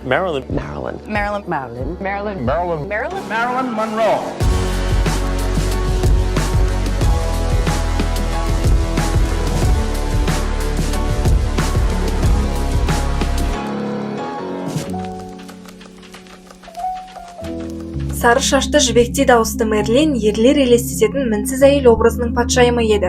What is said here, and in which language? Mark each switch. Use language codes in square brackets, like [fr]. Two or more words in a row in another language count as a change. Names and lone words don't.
[kk] Marilyn. Marilyn. Marilyn. Marilyn. Marilyn. Marilyn. Marilyn. Marilyn Monroe. Сары шашты жібектей дауысты Мэрилин ерлер елестететін мінсіз әйел образының патшайымы еді.